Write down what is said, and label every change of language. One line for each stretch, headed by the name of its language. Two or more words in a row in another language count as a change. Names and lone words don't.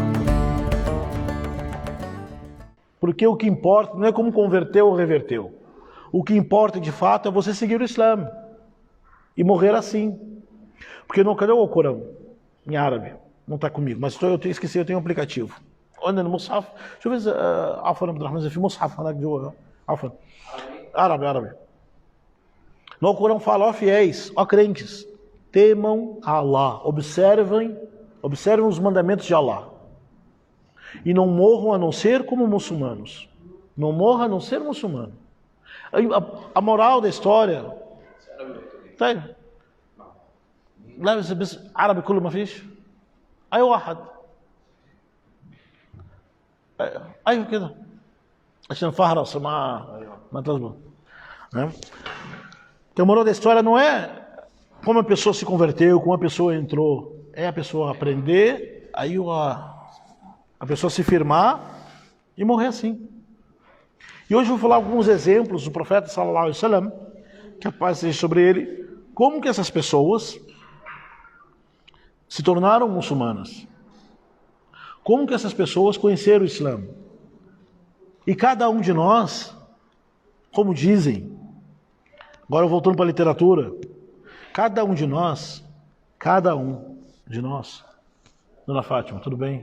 Portuguese: Porque o que importa não é como converteu ou reverteu. O que importa de fato é você seguir o Islã e morrer assim. Porque não, cadê o Corão? Em árabe. Não está comigo, mas esqueci, eu tenho um aplicativo. Olha no Mus'haf. Deixa eu ver.
Arabic: عفوا عبد الرحمن في مصحف هناك جوا. عفوا.
Portuguese: Árabe. No Corão fala, ó fiéis, ó crentes, temam a Allah, observem os mandamentos de Allah. E não morram a não ser como muçulmanos. Não morra a não ser muçulmano. A moral da história... Tá aí.
Arabic: لابس بس عربي كله ما فيش. أي واحد. أيوه كده. عشان فهرس ما تظبط.
Portuguese: Então, moral da história não é como a pessoa se converteu, como a pessoa entrou. É a pessoa aprender, aí a pessoa se firmar e morrer assim. E hoje eu vou falar alguns exemplos do profeta
Arabic: صلى الله عليه وسلم,
Portuguese: que a paz seja sobre ele, como que essas pessoas se tornaram muçulmanas. Como que essas pessoas conheceram o Islã. E cada um de nós, como dizem, agora voltando para a literatura, cada um de nós, Dona Fátima, tudo bem?